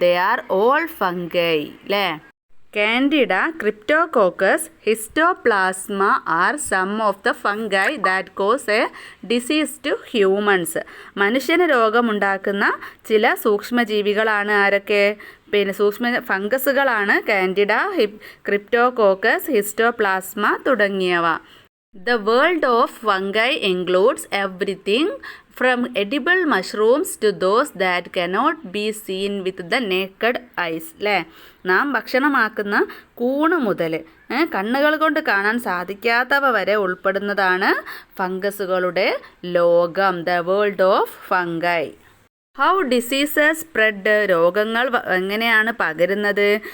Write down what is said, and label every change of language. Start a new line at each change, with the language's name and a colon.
English: They are all fungi അല്ലേ. Candida, Cryptococcus, Histoplasma are some of the fungi that cause a disease to humans.
Malayalam: മനുഷ്യന് രോഗമുണ്ടാക്കുന്ന ചില സൂക്ഷ്മജീവികളാണ് ആരൊക്കെ, പിന്നെ ഫംഗസുകളാണ് Candida, Cryptococcus, Histoplasma തുടങ്ങിയവ.
English: The world of fungi includes everything from edible mushrooms to those that cannot be seen with the naked eyes അല്ലേ.
Malayalam: നാം ഭക്ഷണമാക്കുന്ന കൂണ് മുതൽ കണ്ണുകൾ കൊണ്ട് കാണാൻ സാധിക്കാത്തവ വരെ ഉൾപ്പെടുന്നതാണ് ഫംഗസുകളുടെ ലോകം,
English: The world of fungi. How diseases spread,
Malayalam: രോഗങ്ങൾ എങ്ങനെയാണ് പകരുന്നത്.